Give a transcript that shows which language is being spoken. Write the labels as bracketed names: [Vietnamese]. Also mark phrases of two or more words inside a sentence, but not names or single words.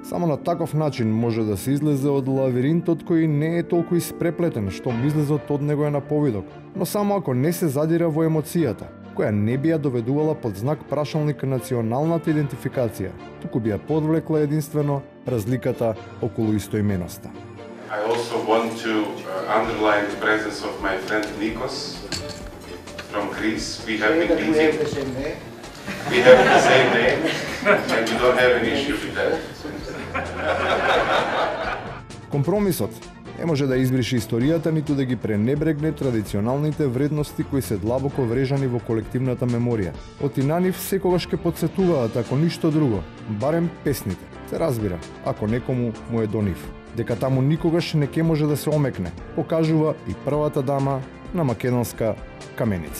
[Macedonian] Само на таков начин може да се излезе од лавиринтот кој не е толку испреплетен, што излезот од него е на повидок, но само ако не се задира во емоцијата, која не би ја доведувала под знак прашалник националната идентификација, туку би ја подвлекла единствено разликата околу истоименоста. [English] I also want to underline the presence of my friend Nikos from Greece. We have been meeting. We have the same name, and we don't have an issue with that. [Macedonian] Компромисот не може да избриши историјата, ниту да ги пренебрегне традиционалните вредности кои се длабоко врежани во колективната меморија. Оти на нив секогаш ке потсетуваат, ако ништо друго, барем песните. Се разбира, ако некому му е до нив. Дека таму никогаш не ке може да се омекне, покажува и првата дама на македонска каменица.